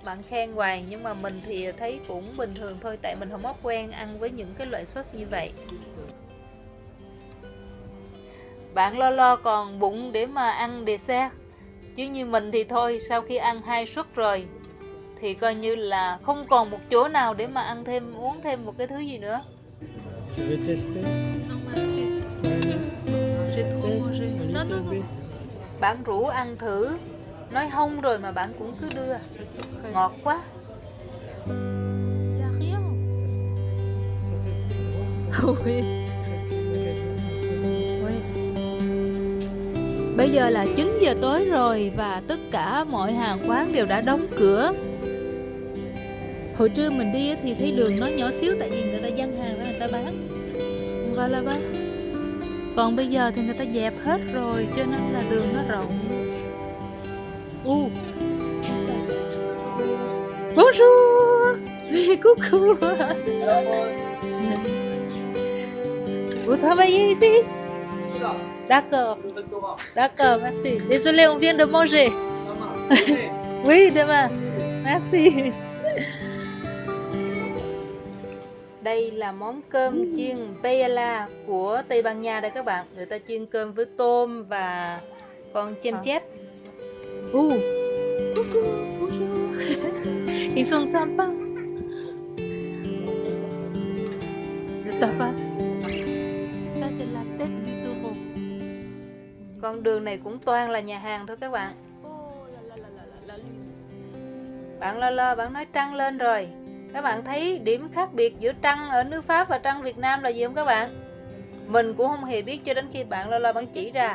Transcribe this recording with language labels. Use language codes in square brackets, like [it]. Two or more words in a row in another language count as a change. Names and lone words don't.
[vi] bạn khen hoài, nhưng mà mình thì thấy cũng bình thường thôi, tại mình không có quen ăn với những cái loại sốt như vậy. Bạn lo còn bụng để mà ăn dessert, chứ như mình thì thôi, sau khi ăn 2 suất rồi thì coi như là không còn một chỗ nào để mà ăn thêm, uống thêm một cái thứ gì nữa. [fr] Je vais tester. [vi] Bạn rủ ăn thử, nói không rồi mà bạn cũng cứ đưa, ngọt quá. Bây giờ là 9 giờ tối rồi và tất cả mọi hàng quán đều đã đóng cửa. Hồi trưa mình đi thì thấy đường nó nhỏ xíu, tại vì người ta dăng hàng ra người ta bán, gọi là bán. Còn bây giờ thì người ta dẹp hết rồi, cho nên là đường nó rộng. [fr] Bonjour. Coucou. Vous travaillez ici? D'accord. D'accord, merci. Désolé, on vient de manger. Oui, demain. Merci. [vi] Đây là món cơm chiên paella của Tây Ban Nha đây các bạn. Người ta chiên cơm với tôm và con chem chép. [fr] Coucou, bonjour. Ils sont sympas. Le tapas. Ça c'est la tête du taureau. [vi] Con đường này cũng toàn là nhà hàng thôi các bạn. Bạn lo bạn nói trăng lên rồi. Các bạn thấy điểm khác biệt giữa trăng ở nước Pháp và trăng Việt Nam là gì không các bạn? Mình cũng không hề biết cho đến khi bạn lo bạn chỉ ra.